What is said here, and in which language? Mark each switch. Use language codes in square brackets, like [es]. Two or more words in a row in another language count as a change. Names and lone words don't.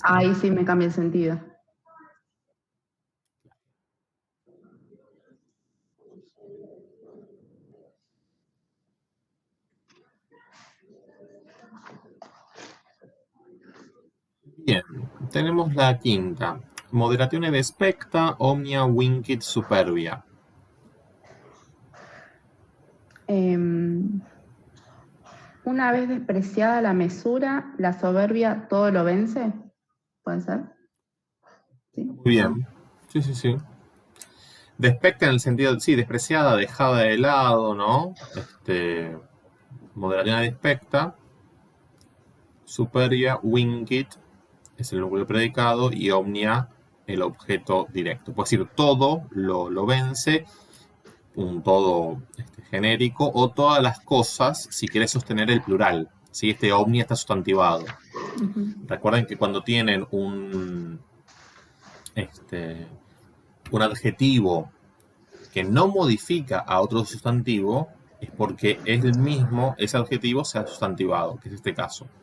[es] Ahí sí me cambia el sentido. Bien, tenemos la quinta. [la] Moderatione despecta, omnia vincit superbia. [es] Una vez despreciada la mesura, la soberbia todo lo vence. ¿Puede ser? ¿Sí? Muy bien. Sí, sí, sí. Despecta en el sentido, sí, despreciada, dejada de lado, ¿no? Moderación despecta. [la] Superbia, vincit, [es] es el núcleo predicado, y omnia, el objeto directo. Puede decir todo lo vence, un todo genérico, o todas las cosas, si querés sostener el plural. ¿Sí? Este omnia está sustantivado. Recuerden que cuando tienen un adjetivo que no modifica a otro sustantivo, es porque es el mismo, ese adjetivo se ha sustantivado, que es este caso.